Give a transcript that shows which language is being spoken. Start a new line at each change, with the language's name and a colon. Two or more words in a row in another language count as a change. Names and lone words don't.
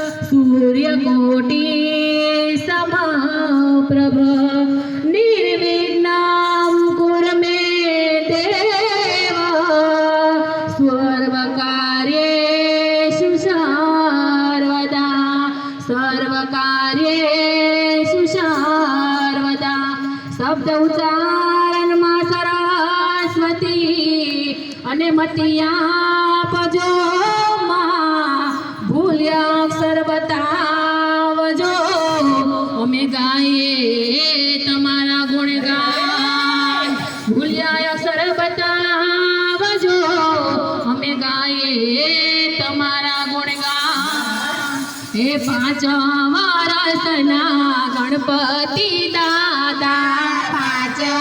Sanskrit: सूर्यकोटि समप्रभ निर्विघ्नं कुरु मे देव सर्वकार्येषु सर्वदा
Gujarati: શબ્દ ઉચ્ચારણ માં સરસ્વતી અને મતિયા પજો ભૂલ્યા અક્ષર બતાવજો અમે ગાયે તમારા ગુણગાન ભૂલ્યા અક્ષર બતાવજો અમે ગાયે તમારા ગુણગાન હે પાંચ વર્ષના ગણપતિ દાદા પાંચ